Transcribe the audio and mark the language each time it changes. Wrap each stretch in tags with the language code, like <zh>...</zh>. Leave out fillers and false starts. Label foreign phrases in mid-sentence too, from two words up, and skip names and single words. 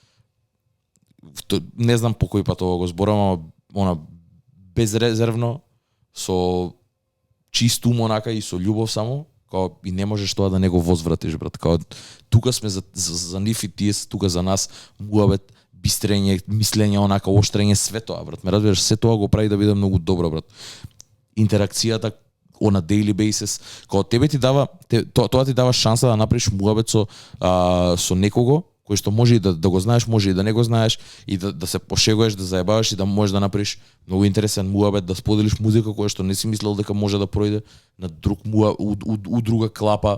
<mk>Не знам по кој пат ова го зборам, ама безрезервно, со чист ум онака и со љубов само, као и не можеш тоа да не го возвратиш, брат. Као тука сме за нив и тие тука за нас, муабет, бистрење, мислење, онака оштрење, све тоа, брат. Ме разбираш, се тоа го прави да биде многу добро, брат. Интеракцијата</mk> <en>on a daily basis,</en> <mk>као тебе ти дава тоа ти дава шанса да направиш муабет со некого кој што може и да го знаеш, може и да не го знаеш и да се пошегуваш, да заебаваш и да можеш да направиш многу интересен муабет, да споделиш музика која што не си мислел дека може да пројде на друг у друга клапа.</mk>